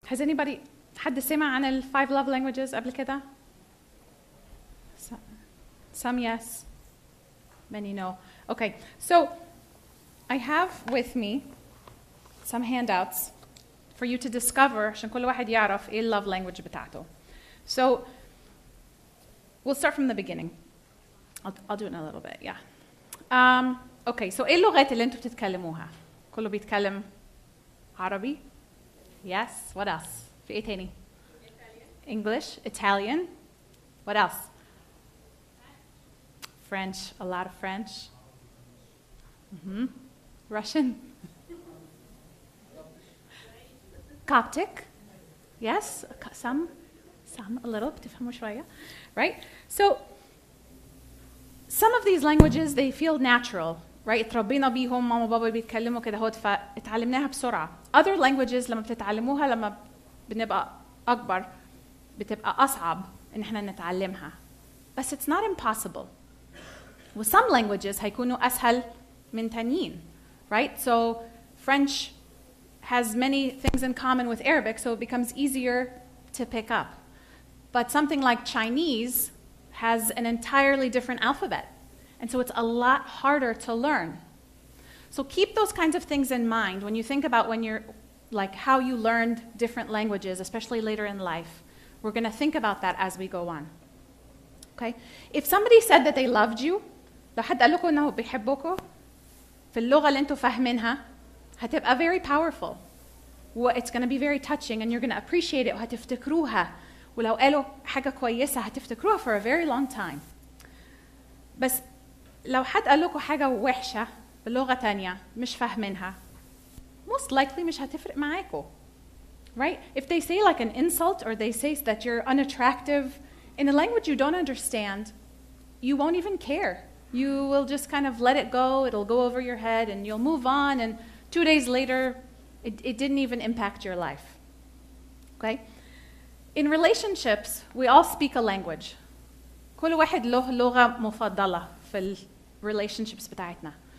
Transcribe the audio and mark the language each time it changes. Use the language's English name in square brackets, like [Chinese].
[English] Has anybody [Arabic] حد سمع عن ال 5 love languages قبل كده? [English] Some yes, many no. Okay, so I have with me some handouts for you to discover [Arabic] عشان كل واحد يعرف ايه ال love language بتاعته. [English] So we'll start from the beginning. I'll do it in a little bit, yeah. [Arabic] Okay, so ايه اللغات اللي انتوا بتتكلموها؟ كله بيتكلم عربي? [English] Yes, what else? [Arabic] في ايه تاني؟ [English] English, Italian. What else? French, a lot of French. Russian. Coptic. Yes, some, a little, [Arabic] بتفهموا شوية. [English] Right? So, some of these languages, they feel natural. [Arabic] Right? اتربينا بيهم ماما وبابا بيتكلموا كده هوت فاتعلمناها بسرعة. [English] Other languages [Arabic] لما بتتعلموها لما بنبقى أكبر بتبقى أصعب إن إحنا نتعلمها. [English] But it's not impossible. With some languages [Arabic] هيكونوا أسهل من تانيين. [English] Right? So French has many things in common with Arabic, so it becomes easier to pick up. But something like Chinese has an entirely different alphabet. And so it's a lot harder to learn. So keep those kinds of things in mind when you think about when you're, like how you learned different languages, especially later in life. We're going to think about that as we go on. Okay? If somebody said that they loved you, [Arabic] لو حد قال لكم إنه بيحبكم في اللغة اللي أنتوا فاهمينها هتبقى [English] very powerful. It's going to be very touching and you're going to appreciate it [Arabic] وهتفتكروها. ولو قالوا حاجة كويسة هتفتكروها [English] for a very long time. [Arabic] بس لو حد قال لكم حاجة وحشة بلغة تانية مش فاهمينها [English] most likely [Arabic] مش هتفرق معاكم. [English] Right? If they say like an insult or they say that you're unattractive in a language you don't understand, you won't even care. You will just kind of let it go, it'll go over your head and you'll move on and 2 days later it didn't even impact your life. Okay? In relationships, we all speak a language. [Arabic] كل واحد له لغة مفضلة في ال relationships بتاعتنا.